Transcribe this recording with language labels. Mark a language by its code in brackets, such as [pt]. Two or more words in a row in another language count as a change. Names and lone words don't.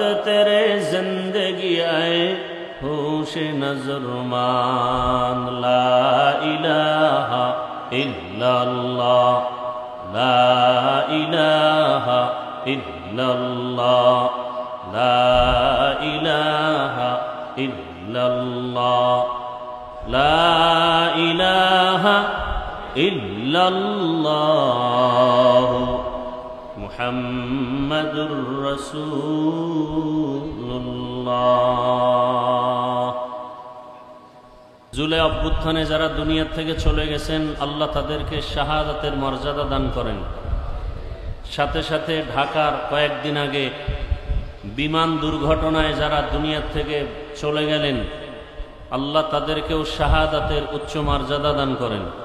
[ur] تیرے زندگی اے ہوش نظر ماند [ar] لا الہ الا اللہ لا الہ الا اللہ لا الہ الا اللہ لا الہ الا اللہ محمد رسول اللہ [bn] জুলাই অভ্যুত্থানে যারা দুনিয়া থেকে চলে গেছেন আল্লাহ তাদেরকে শাহাদাতের মর্যাদা দান করেন। সাথে সাথে ঢাকার কয়েকদিন আগে বিমান দুর্ঘটনায় যারা দুনিয়া থেকে চলে গেলেন, আল্লাহ তাদেরকেও শাহাদাতের উচ্চ মর্যাদা দান করেন।